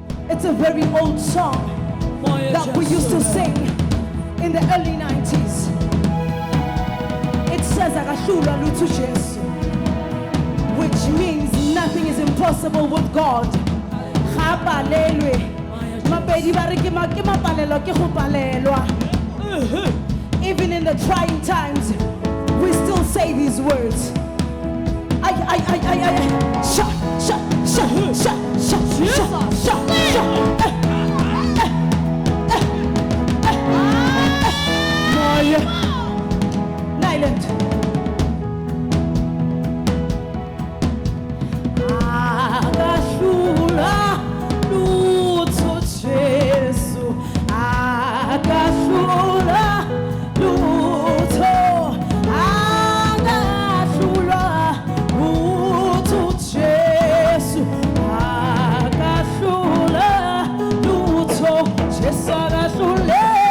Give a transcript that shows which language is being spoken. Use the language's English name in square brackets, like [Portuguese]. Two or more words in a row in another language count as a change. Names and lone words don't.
[English] It's a very old song that we used to sing in the early 90s. It says [Zulu] akashula lutho Jesu, [English] which means nothing is impossible with God. Even in the trying times, we still say these words. Nyland. [Zulu] Akashula lutho Jesu, akashula lutho, akashula lutho Jesu, akashula lutho Jesu, akashula.